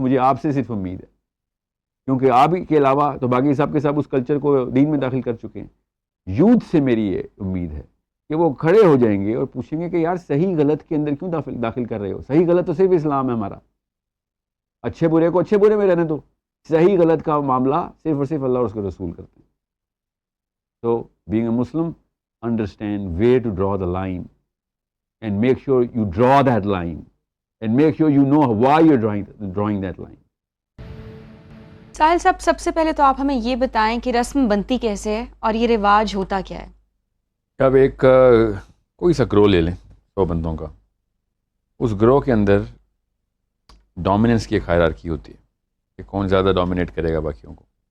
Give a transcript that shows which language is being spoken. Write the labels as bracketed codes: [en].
[ur] مجھے آپ سے صرف امید ہے کیونکہ آپ کے علاوہ تو باقی سب کے سب اس کلچر کو دین میں داخل کر چکے ہیں. یوتھ سے میری یہ امید ہے کہ وہ کھڑے ہو جائیں گے اور پوچھیں گے کہ یار صحیح غلط کے اندر کیوں داخل کر رہے ہو. صحیح غلط تو صرف اسلام ہے ہمارا. اچھے برے کو اچھے برے میں رہنے دو. صحیح غلط کا معاملہ صرف اور صرف اللہ اور اس کے رسول کرتے ہیں. [en] تو being a Muslim, understand where to draw the line and make sure you draw that line and make sure you know why you're drawing that line. [ur] ساحل صاحب, سب سے پہلے تو آپ ہمیں یہ بتائیں کہ رسم بنتی کیسے ہے اور یہ رواج ہوتا کیا ہے؟ اب ایک کوئی سا گروہ لے لیں 100 بندوں کا, اس گروہ کے اندر ڈومیننس کی ایک ہائرارکی ہوتی ہے کہ کون زیادہ ڈومینیٹ کرے گا باقیوں کو.